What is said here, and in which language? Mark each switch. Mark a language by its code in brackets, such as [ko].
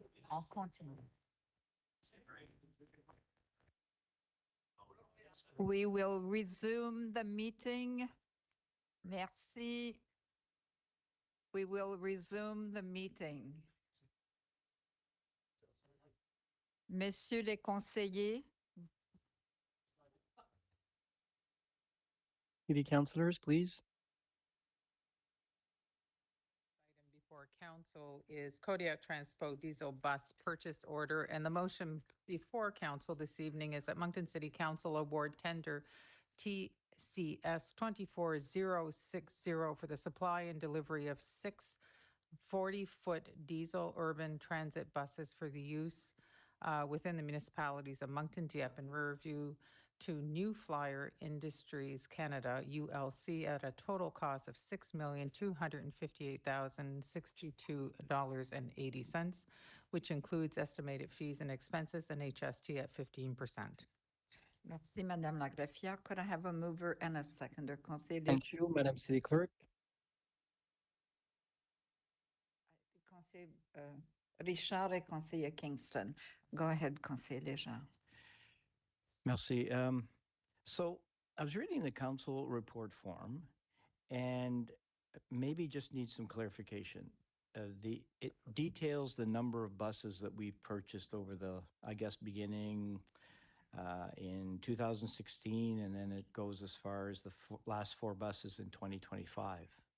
[fr] On continue. [en] We will resume the meeting. [fr] Merci. [en] We will resume the meeting. [fr] Messieurs les conseillers, [en] City councilors, please. Item before council is Kodiak Transpo diesel bus purchase order. And the motion before council this evening is that Moncton City Council award tender TCS 24060 for the supply and delivery of 6 40-foot diesel urban transit buses for the use within the municipalities of Moncton, Dieppe, and Riverview to New Flyer Industries Canada, ULC, at a total cost of $6,258,062.80, which includes estimated fees and expenses and HST at 15%. [fr] merci Madame la greffière. [en] Could I have a mover and a seconder? [fr] Conseiller [en] Thank you, Madam City Clerk. [fr] Conseiller Richard et conseiller Kingston. [en] Go ahead, conseiller Léger. [fr] Merci. [en] So I was reading the council report form and maybe just need some clarification. It details the number of buses that we've purchased over the, I guess, beginning in 2016, and then it goes as far as the last 4 buses in 2025.